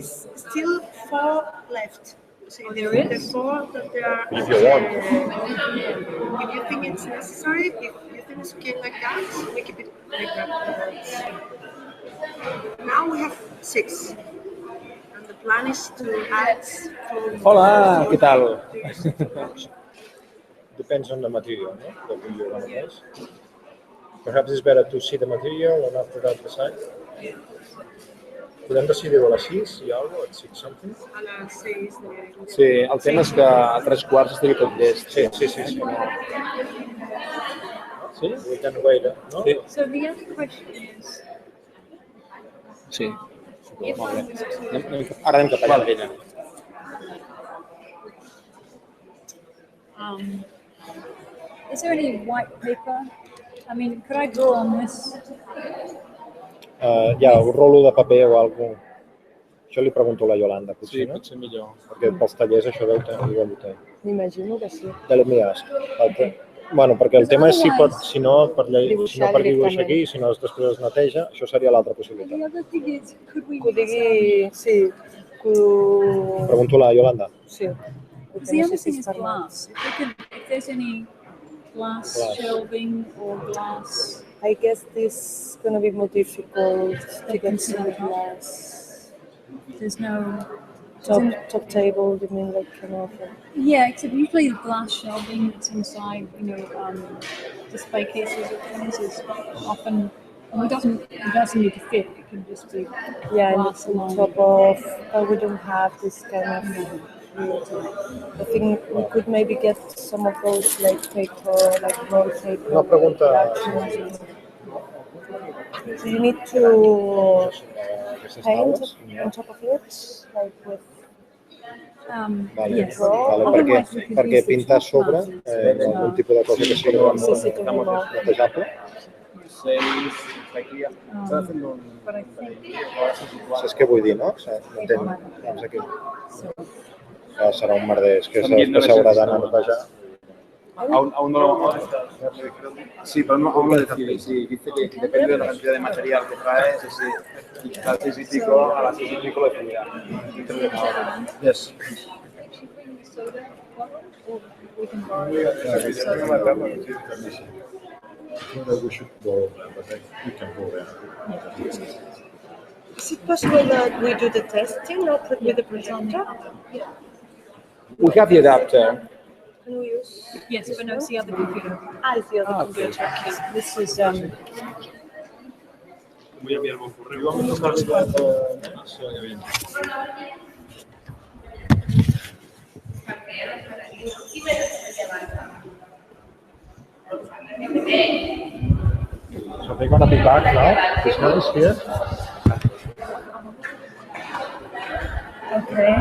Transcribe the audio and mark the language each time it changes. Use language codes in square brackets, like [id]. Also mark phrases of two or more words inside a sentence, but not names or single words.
[en] It's still 4 left. So there is? The 4 that there are. If you want. If you think it's necessary, if you think it's okay like that, we keep it like that. Now we have 6. And the plan is to add. [es] Hola, ¿qué tal? [en] Depends on the material, no? That you want to place. Perhaps it's better to see the material and after that decide. [ca] Podem decidir a les 6 i alguna cosa, [en] at 6 something? [ca] A les 6 de... Sí, el tema és que a 3:15 estigui tot llest. Sí. Sí? [en] We can wait, no? [ca] Sí. [en] So the other question is, [ca] Sí. Molt bé. Ara anem cap allà amb ella. [en] is there any white paper I mean, could I draw on this? [ca] Hi ha un rolo de paper o alguna cosa? Això li pregunto a la Yolanda, Sí, potser, no? potser millor. Perquè pels tallers això deu tenir, igual ho té. M'imagino que sí. Ja l'he mirat. Bueno, perquè el tema és si no per dibuixar aquí, si no després es neteja, això seria l'altra possibilitat. Que digui, sí, Pregunto a la Yolanda. sí. [en] The other thing is glass. If there's any glass shelving or glass. I guess this is going to be more difficult to get to the glass. There's no Top table, you mean like kind of? Yeah, except usually the glass shelving that's inside, display cases or things is often, it doesn't need to fit. It can just be glass on alone. top of. We don't have this kind of. I think we could maybe get some of those like paper, like roll paper. [ca] Una pregunta. [en] So you need to paint on top of it, like with. [ca] Vale, [en] Yes. [ca] vale, perquè pintar sobre algun tipus de cosa que sigui netejable. [en] But I think [ca] Saps què vull dir, no? M'entén? Aquí. Serà un merder, que s'haurà d'anar a netejar. [es] Aún no. Sí, pero aún no decide. Sí, dice que depende de la cantidad de material que traes. Y a las 6 y pico, lo decidirá. [en] Yes. we can borrow it. We should go there, but we can go there. Is it possible that we do the testing not with the projector? We have the adapter. Can we use? Yes, but no, it's the other computer. It's the other computer. Okay. This is [es] Voy a enviarme un correo. Vamos a buscar [en] So they're gonna be back now. This one is here. okay.